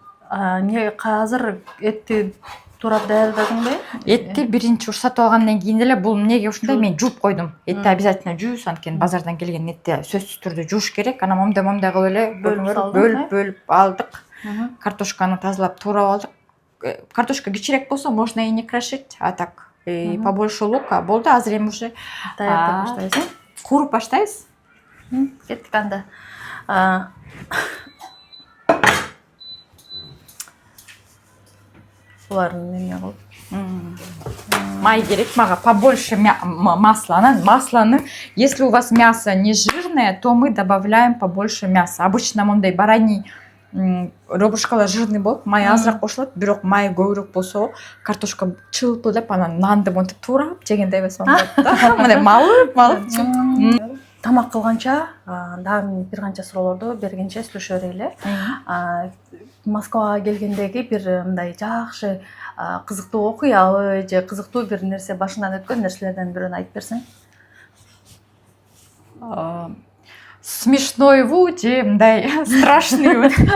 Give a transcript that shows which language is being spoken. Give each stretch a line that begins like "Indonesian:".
Kyrgyz: Не азыр этти турап даярдадыңбы? Этти биринчи уруксат алгандан кийин эле бул эмнеге ушундай мен жууп койдум. Этти обязательно жуус, анткени базардан келген этти сөзсүз түрдө жууш керек. Анан момундай кылып эле бөлүп алдык. Картошканы тазалап туурап алдык. Картошка кичирээк болсо
Russian: можно и не крошить, а так побольше лука
Kyrgyz: болду. Азыр эми уже даярдап баштайбыз. Куруп баштайбыз. Кеттик анда. Булардын неме кылып? Май керек мага,
Russian: побольше масла. Масланы, если у вас мясо не жирное, то мы добавляем побольше мяса.
Kyrgyz: Обычно мындай бараний ребрышкалар жирный болуп, май азыраак кошулат, бирок май көбүрөөк болсо картошка чылпылдап, анан нанды монтип туурап жегендей болсо мындай малып. Тамак кылганча дагы бир канча суроолорду бергенче сүйлөшө берели. Москвага келгендеги бир мындай жакшы кызыктуу окуябы же кызыктуу бир нерсе башыңан өткөн нерселерден бирөөнү айтып берсең? Смешнойбу же мындай страшныйбы?